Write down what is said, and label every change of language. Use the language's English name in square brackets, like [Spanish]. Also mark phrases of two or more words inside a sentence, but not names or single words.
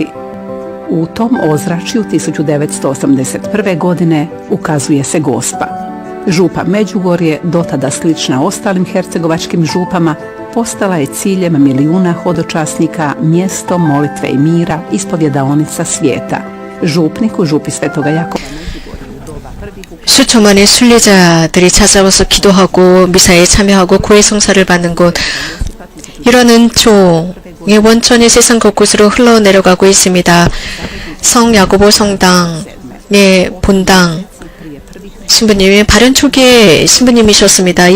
[Croatian] U tom ozračju 1981. godine ukazuje se Gospa. Župa Međugorje, dotada slična ostalim hercegovačkim župama, postala je ciljem milijuna hodočasnika, mjesto molitve i mira, ispovjedaonica svijeta. Župnik u župi Svetoga Jakova [Korean] 수천만의 순례자들이 찾아와서 기도하고 미사에 참여하고 구의 성사를 받는 곳. 이런 은총의 원천이 세상 곳곳으로 흘러내려가고 있습니다. 성 야고보 성당의 본당 신부님이 발현 초기에 신부님이셨습니다.